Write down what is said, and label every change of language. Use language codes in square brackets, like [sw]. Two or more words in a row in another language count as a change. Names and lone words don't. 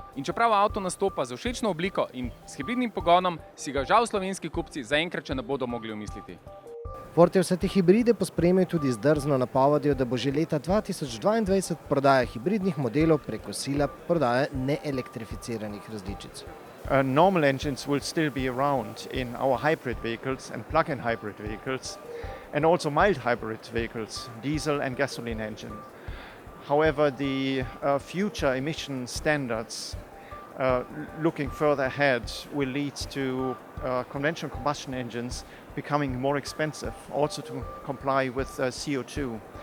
[sl] In čeprav avto nastopa z všečno obliko in s hibridnim pogonom, si ga žal slovenski kupci zaenkrat še ne bodo mogli umisliti. Ford je vse te hibride pospremil tudi z drzno napovedjo, da bo že leta 2022 prodaja hibridnih modelov prekosila prodaja neelektrificiranih različic. [en] Normal engines will still be around in our hybrid vehicles and plug-in hybrid vehicles and also mild hybrid vehicles, diesel and gasoline engine. However, the future emission standards looking further ahead will lead to conventional combustion engines becoming more expensive, also to comply with CO2.